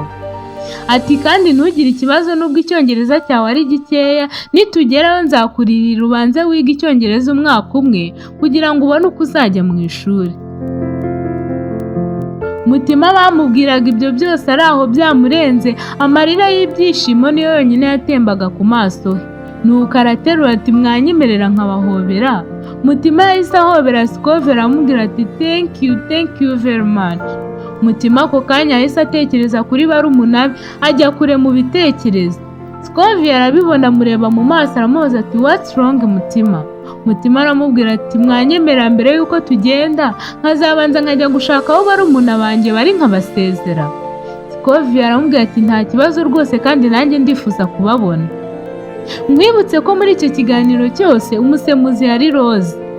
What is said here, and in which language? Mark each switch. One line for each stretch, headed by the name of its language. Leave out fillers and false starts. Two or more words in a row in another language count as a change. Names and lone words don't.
Kinyarwanda: Ati kandi ntugire ikibazo n'ubwo Icyongereza cyawe ari gikeya, nitugeraho nzakuririra ubanze wiga Icyongereza umwaka umwe kugira ngo ubone uko uzajya mu ishuri. Mutima bamubwiraga ibyo byose ari aho byamurenze, amarira y'ibyishimo niyo yonyine yatembaga ku maso he. Nuko araterura ati mwanyemerera nkabahobera. Mutima yahise ahobera Scovia aramubwira ati
English: thank you very much.
Kinyarwanda: Mutima ako kanya yahise atekereza kuri barumuna be, ajya kure mu bitekerezo. Scovia arabibona, amureba mu maso aramubaza ati
English: what's wrong
Kinyarwanda: Mutima? Mutima aramubwira ati mwanyemera mbere yuko tugenda nkazabanza nkajya gushaka aho barumuna banjye bari nkabasezera. Scovia aramubwira ati nta kibazo rwose kandi nanjye ndifuza kubabona. Mwibutse ko muri icyo kiganiro cyose umusemuzi yari Rose.